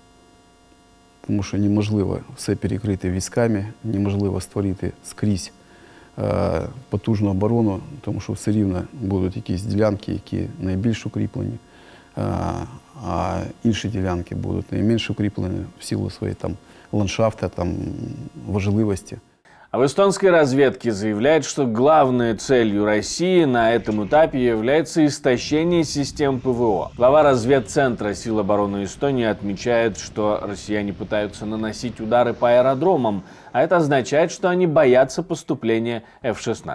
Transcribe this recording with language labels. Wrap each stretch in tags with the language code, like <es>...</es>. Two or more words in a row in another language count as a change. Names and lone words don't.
<uk>Тому що неможливо все перекрити військами, неможливо створити скрізь потужну оборону, тому що все рівно будуть якісь ділянки, які найбільш укріплені, а інші ділянки будуть найменш укріплені в силу своєї там ландшафта, там важливости.</uk> <ru>А в эстонской разведке заявляют, что главной целью России на этом этапе является истощение систем ПВО. Глава разведцентра сил обороны Эстонии отмечает, что россияне пытаются наносить удары по аэродромам, а это означает, что они боятся поступления F-16.</ru>